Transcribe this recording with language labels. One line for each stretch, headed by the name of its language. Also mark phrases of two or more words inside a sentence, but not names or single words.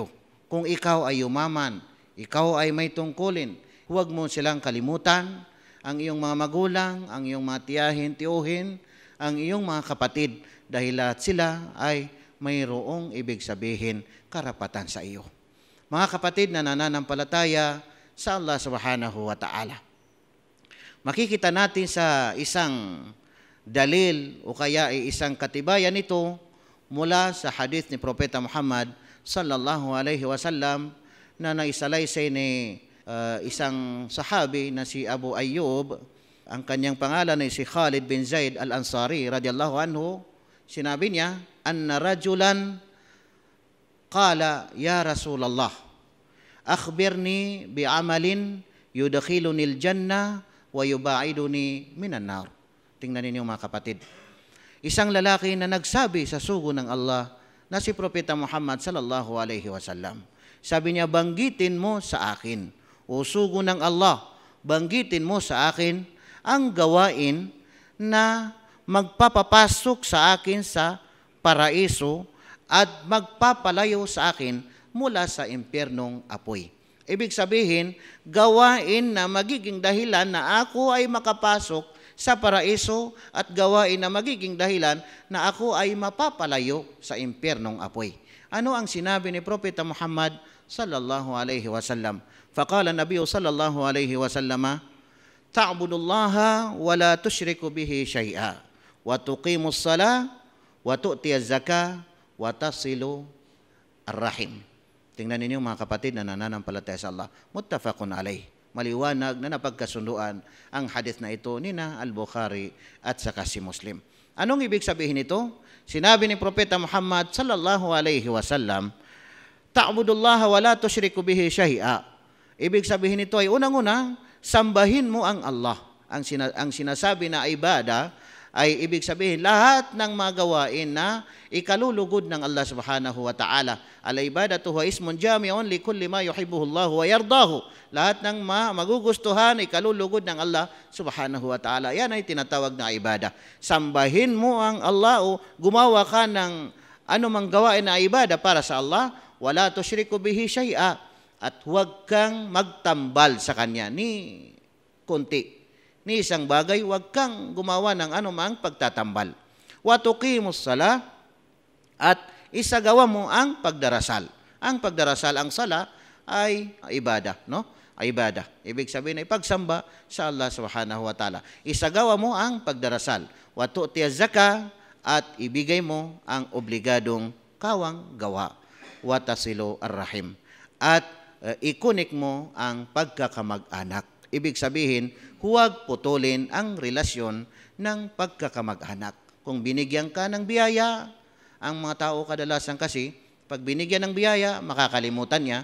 Filipino: Kung ikaw ay yumaman, ikaw ay may tungkulin, huwag mo silang kalimutan, ang iyong mga magulang, ang iyong mga tiyahin, tiyuhin, ang iyong mga kapatid, dahil lahat sila ay mayroong ibig sabihin karapatan sa iyo. Mga kapatid na nananampalataya sa Allah
Arabic: سبحانه وتعالى,
Filipino: makikita natin sa isang dalil o kaya ay isang katibayan nito mula sa hadith ni Propeta Muhammad
Arabic: صلى الله عليه وسلم
Filipino: na naisalaysay ni isang sahabi na si Abu Ayyub. Ang kanyang pangalan ay si Khalid bin Zaid al-Ansari
Arabic: رضي الله عنه.
Filipino: Sinabi niya,
Arabic: أن رجلا قال يا رسول الله أخبرني بعمل يدخلني الجنة ويباعدني من النار.
Filipino: Tingnan ninyo mga kapatid. Isang lalaki na nagsabi sa sugo ng Allah na si Propeta Muhammad
Arabic: صلى الله عليه وسلم.
Filipino: Sabi niya, banggitin mo sa akin, o sugo ng Allah, banggitin mo sa akin ang gawain na magpapapasok sa akin sa paraiso at magpapalayo sa akin mula sa impyernong apoy. Ibig sabihin, gawain na magiging dahilan na ako ay makapasok sa paraiso at gawain na magiging dahilan na ako ay mapapalayo sa impyernong apoy. Ano ang sinabi ni Propeta Muhammad
Arabic: صلى الله عليه وسلم? فقال النبي صلى الله عليه وسلم تعبد الله ولا تشرك به شيئا وتقيم الصلاة وتؤتي الزكاة وتصل الرحم.
Filipino: Tingnan ninyo mga kapatid na nananampalataya sa Allah.
Arabic: متفق عليه.
Filipino: Maliwanag na napagkasunduan ang hadith na ito nina Al-Bukhari at saka si Muslim. Anong ibig sabihin nito? Sinabi ni Propeta Muhammad
Arabic: صلى الله عليه وسلم تعبد الله ولا تشرك به شيئا.
Filipino: Ibig sabihin nito ay unang-una, sambahin mo ang Allah. Ang sinasabi na ibada ay ibig sabihin lahat ng mga gawain na ikalulugod ng Allah
Arabic: سبحانه وتعالى. العبادة هو اسم جامع لكل ما يحبه الله ويرضاه.
Filipino: Lahat ng magugustuhan ikalulugod ng Allah
Arabic: سبحانه وتعالى.
Filipino: Yan ay tinatawag na ibada. Sambahin mo ang Allah o gumawa ka ng anumang gawain na ibada para sa Allah,
Arabic: ولا تشرك به شيئا,
Filipino: at huwag kang magtambal sa Kanya ni kunti. Ni isang bagay, huwag kang gumawa ng anumang pagtatambal.
Arabic: وتقيم الصلاة,
Filipino: at isagawa mo ang pagdarasal. Ang pagdarasal, ang sala ay ibada, no? Ay ibada. Ibig sabihin ay pagsamba sa Allah
Arabic: سبحانه وتعالى.
Filipino: Isagawa mo ang pagdarasal.
Arabic: وتؤتي الزكاة,
Filipino: at ibigay mo ang obligadong kawang gawa.
Arabic: وتصل الرحم,
Filipino: at ikunik mo ang pagkakamag-anak. Ibig sabihin, huwag putulin ang relasyon ng pagkakamag-anak. Kung binigyan ka ng biyaya, ang mga tao kadalasan kasi, pag binigyan ng biyaya, makakalimutan niya.